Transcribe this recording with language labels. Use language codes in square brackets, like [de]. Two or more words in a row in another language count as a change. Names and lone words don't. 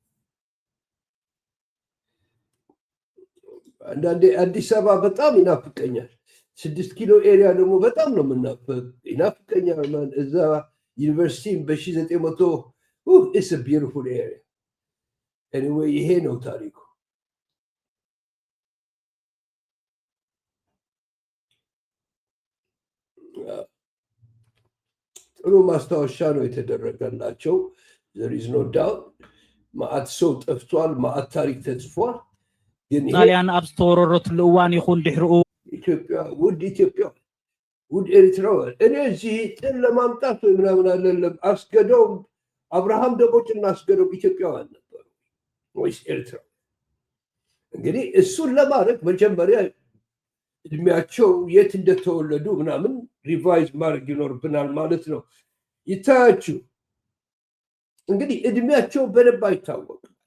[am] አንዳንዴ አዲስ አበባ በጣም ይናፍቀኛል። 6 ኪሎ ኤሪያ ደግሞ በጣም ነው ይናፍቀኛል። እዛ ዩኒቨርሲቲ በ1900 [en] it's a beautiful area። [am] ኤኒዌይ ይሄ ነው ታሪኩ። ጥሩ ማስታወሻ ነው የተደረገላቸው። [en] there is no doubt [am] ማአት ሰው ጠፍቷል፣ ማአት ታሪክ ተጽፏል። ግን [ti] ጣሊያን ኣብ ዝተወረረትሉ እዋን ይኹን ድሕሪኡ [am] ኢትዮጵያ ውድ ኤርትራውያን እኔ እዚህ ጥል ለማምጣት ወይ ምናምን አይደለም። አስገዶም አብርሃም ደቦጭና አስገዶም ኢትዮጵያውያን ነበሩ ወይስ ኤርትራ? እንግዲህ እሱን ለማድረግ መጀመሪያ እድሜያቸው የት እንደተወለዱ ምናምን ሪቫይዝ ማድረግ ይኖርብናል ማለት ነው። ይታያችሁ እንግዲህ እድሜያቸው በደንብ አይታወቅም።